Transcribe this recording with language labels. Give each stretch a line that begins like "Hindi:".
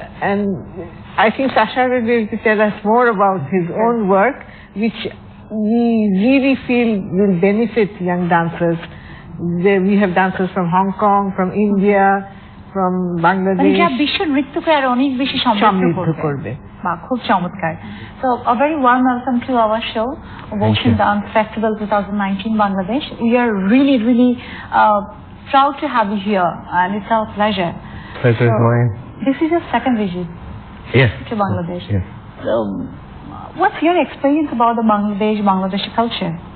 English: And I think Sasha will be able to tell us more about his own work, which we really feel will benefit young dancers. We have dancers from Hong Kong, from India, from Bangladesh.
Bangla: যা বিশ্ব নৃত্যকে আর অনেক বেশি সমৃদ্ধ করবে। বা খুব চমৎকার।
English: So a very warm welcome to our show, Ocean Dance Festival 2019 Bangladesh. We are really proud to have you here, and it's our pleasure. Pleasure is mine. This is your second visit. Yes. To Bangladesh. Yes. So, what's your experience about the Bangladeshi culture?